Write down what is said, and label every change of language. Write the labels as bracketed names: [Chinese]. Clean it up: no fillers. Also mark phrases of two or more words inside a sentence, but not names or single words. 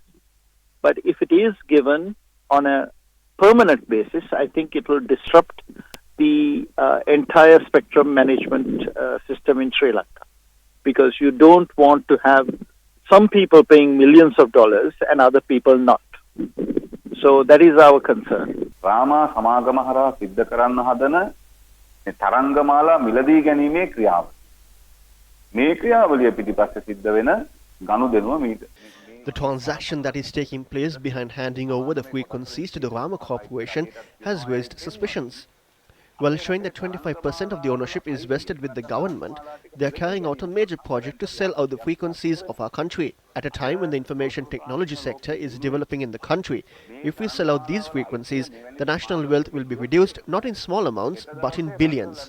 [English] But if it is given on a permanent basis, I think it will disrupt the entire spectrum management system in Sri Lanka. Because you don't want to have some people paying millions of dollars and other people not. So that is our concern. [Sinhala] රාම සමාගම හරහා සිද්ධ කරන්න හදන තරංගමාලා මිලදී ගැනීමේ ක්‍රියාව. මේ ක්‍රියාවලිය පිටිපස්සේ සිද්ධ වෙන ගනුදෙනුව මේක. [English] The transaction that is taking place behind handing over the frequencies to the Rama Corporation has raised suspicions. While showing that 25% of the ownership is vested with the government, they are carrying out a major project to sell out the frequencies of our country. At a time when the information technology sector is developing in the country, if we sell out these frequencies, the national wealth will be reduced not in small amounts but in billions.